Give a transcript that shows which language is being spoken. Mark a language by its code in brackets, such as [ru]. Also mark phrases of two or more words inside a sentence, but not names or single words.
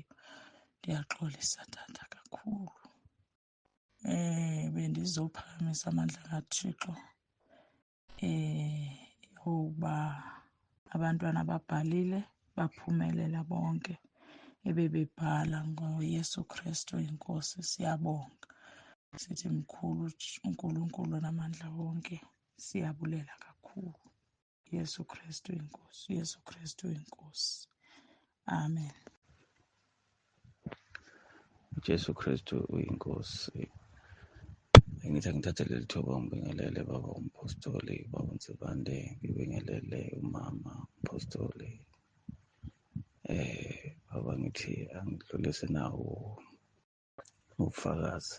[xh] Ndiyaxolisa tata kakhulu. Bendizophakamisa amandla kaThixo uba abantwana babhalile baphumelela bonke ebebebhala ngoYesu Kristu inkosi. [zu] Siyabonga, sithi mkhulu uNkulunkulu namandla wonke, siyabulela kakhulu. Yesu Kristu inkosi, Yesu Kristu inkosi, amen. uJesu Kristu uyinkosi. Ngithi ngithathe leli thuba ngibingelele baba umpostoli, baba uNtsibande, ngibingelele umama umpostoli. Baba ngithi angidlulise nawo ubufakazi.